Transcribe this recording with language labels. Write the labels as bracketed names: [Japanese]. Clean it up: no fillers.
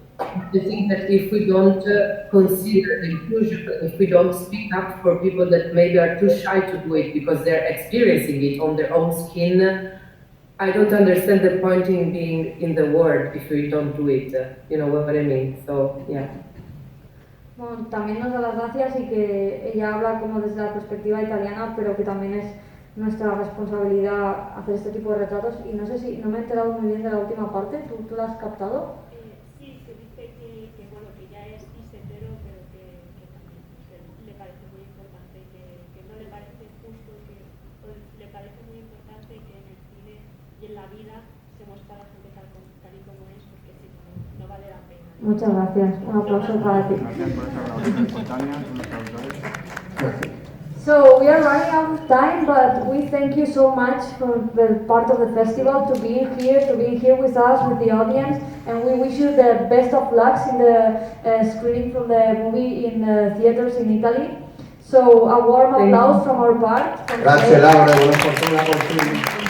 [English] I think that if we don't consider inclusion, if we don't speak up for people that maybe are too shy to do it because they're experiencing it on their own skin, I don't understand the point in being in the world if we don't do it. You know what I mean? So, yeah. [Spanish] Bueno, también nos da las gracias y que ella habla como desde la perspectiva italiana, pero que también es nuestra responsabilidad hacer este tipo de retratos. Y no sé si, no me he enterado muy bien de la última parte, ¿tú la has captado? Sí, se dice que bueno, que ya es hetero, pero que también le parece muy importante, que no le parece justo, le parece muy importante que en el cine y en la vida se muestra a la gente tal y como es, porque si no vale la pena. Muchas gracias. Un aplauso para ti. Gracias por esta grabación espontánea, son los traductores. [English] So we are running out of time, but we thank you so much for the part of the festival, to be here with us, with the audience, and we wish you the best of luck in the screening from the movie in the theaters in Italy. So a warm applause from our part. [Italian] Grazie Laura, buona fortuna con tutti.